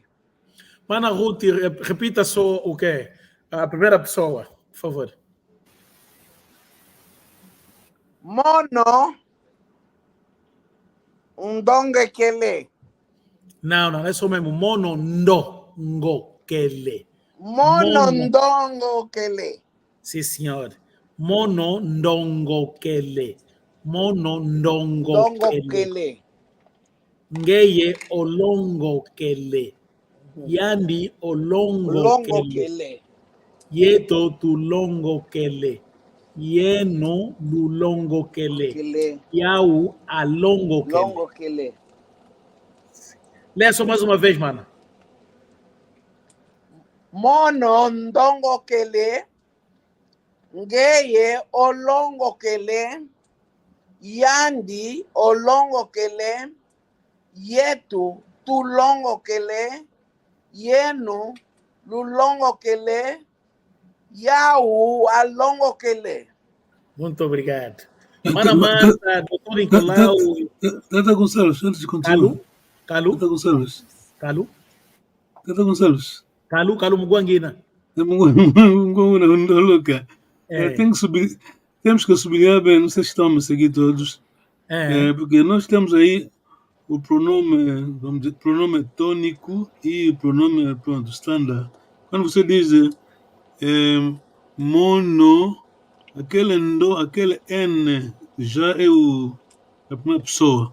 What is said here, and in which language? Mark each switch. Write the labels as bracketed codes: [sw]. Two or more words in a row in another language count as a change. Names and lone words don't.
[pt] Mana Ruth, repita só o quê? A primeira pessoa, por favor. [kg] Mono, ndonge kele. [pt] Não, é só mesmo. [kg] Mono ndongo kele. Mono ndongo kele. [pt] Sim, senhor. [kg] Mono ndongo kele. Mono ndongo Ndongo kele. kele. Ngeye olongo kele. Yandi olongo Longo kele. kele. Yeto tulongo kele. Yeno lulongo kele. Kele. Yau alongo kele. Longo kele. [pt] Lê só mais uma vez, mano. [kg] Mono ndongo kele. Ngeye olongo kele. Yandi olongo kele. Yetu tulongo kele. Yenu lulongo kele. Yau alongo kele. [pt] Muito obrigado. Mana Marta, doutor Nicolau. Tata Gonçalves, antes de continuar. Calu? Tata Gonçalves. Calu? Tata Gonçalves. Calu Muguanguina. Temos que sublinhar bem, não sei se estão a me seguir todos, porque nós temos aí o pronome, vamos dizer, pronome tônico e o pronome, pronto, standard. Quando você diz mono, aquele N já é a primeira pessoa.